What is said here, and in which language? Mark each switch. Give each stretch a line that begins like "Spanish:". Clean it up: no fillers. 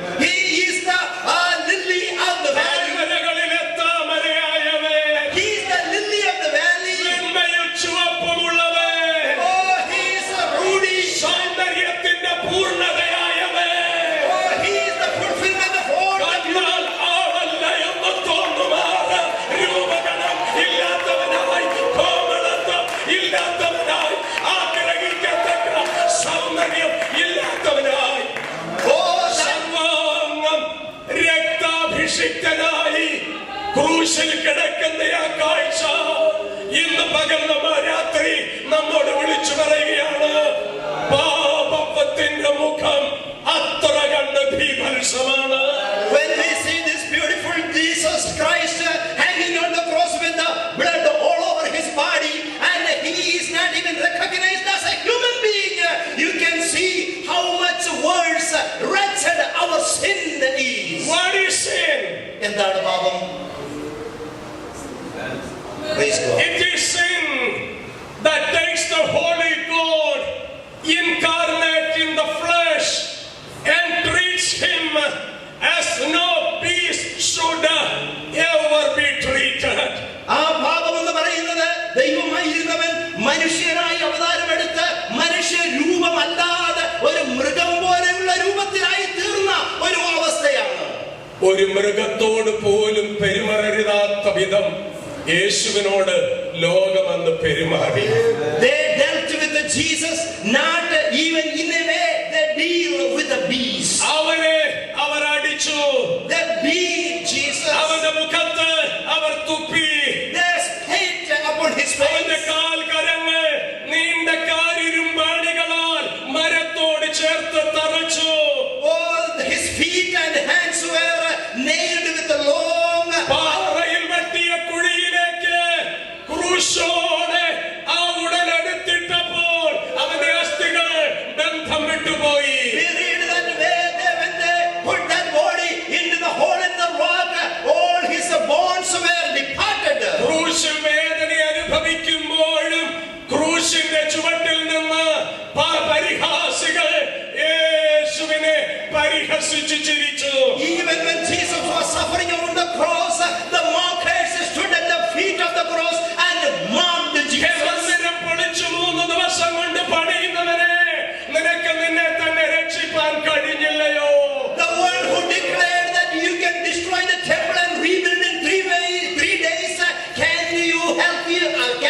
English: He is the lily of the valley.
Malayalam: താഴ്വരകളിലെ താമരയായവൻ,
English: He is the lily of the valley.
Malayalam: വെണ്മയും ചുവപ്പുമുള്ളവൻ,
English: Oh, he is a Rudy.
Malayalam: സൗന്ദര്യത്തിന്റെ പൂർണ്ണതയായവൻ,
English: Oh, he is the fulfillment of all the
Malayalam: കണ്ടാൽ ആളല്ല എന്ന് തോന്നുമാറ് രൂപഗണം ഇല്ലാത്തവനായി, കോമളത്വം ഇല്ലാത്തവനായി, ആഗ്രഹിക്കത്തക്ക സൗന്ദര്യം ഇല്ലാത്തവനായി, സർവാംഗം രക്താഭിഷിക്തനായി ക്രൂശിൽ കിടക്കുന്ന ആ കാഴ്ച ഇന്ന് പകൽ രാത്രി നമ്മോട് വിളിച്ചു പറയുകയാണ്. പാപത്തിന്റെ മുഖം അത്ര കണ്ട് ഭീഭത്സമാണ്.
English: When we see this beautiful Jesus Christ hanging on the cross with the blood all over his body, and he is not even recognized as a human being, you can see how much worse, wretched our sin is. What is sin?
Malayalam: എന്താണ് പാപം?
English: Praise God. It is sin that takes the Holy God incarnate in the flesh and treats him as no beast should ever be treated.
Malayalam: ആ പാപം എന്ന് പറയുന്നത് ദൈവമായിരുന്നവൻ മനുഷ്യനായി അവതാരമെടുത്ത് മനുഷ്യ രൂപമല്ലാതെ ഒരു മൃഗം പോലെയുള്ള രൂപത്തിലായി തീർന്ന ഒരു അവസ്ഥയാണ്. ഒരു മൃഗത്തോട് പോലും പെരുമാറരുതാത്ത വിധം യേശുവിനോട് ലോകമെന്ന് പെരുമാറി.
English: They dealt with Jesus not even in a way they deal with the beast.
Malayalam: അവനെ അവർ അടിച്ചു,
English: They beat Jesus.
Malayalam: അവന്റെ മുഖത്ത് അവർ തുപ്പി,
English: They spit upon his
Malayalam: അവന്റെ
English: face.
Malayalam: കാൽക്കരങ്ങൾ നീണ്ട കാരിരുമ്പാണികളാൽ മരത്തോട് ചേർത്ത് തറച്ചു.
English: All his feet and hands were nailed with a long
Malayalam: പാറയിൽ വെട്ടിയ കുഴിയിലേക്ക് ക്രൂശോടെ ആ ഉടലെടുത്തിട്ടപ്പോൾ അവന്റെ അസ്ഥികൾ ബന്ധം വിട്ടുപോയി.
English: We read that when they put that body into the hole in the rock, all his bones were departed.
Malayalam: ക്രൂശിൽ വേദന അനുഭവിക്കുമ്പോഴും ക്രൂശിന്റെ ചുവട്ടിൽ നിന്ന് പരിഹാസികൾ യേശുവിനെ പരിഹസിച്ചു ചിരിച്ചു.
English: Even when Jesus was suffering on the cross, the mockers stood at the feet of the cross and mocked Jesus.
Malayalam: മന്ദിരം പൊളിച്ചു 3 ദിവസം കൊണ്ട് പണിയുന്നവരെ, നിനക്ക് നിന്നെ തന്നെ രക്ഷിപ്പാൻ കഴിഞ്ഞില്ലയോ?
English: The one who declared that you can destroy the temple and rebuild in 3 days, can you help yourself?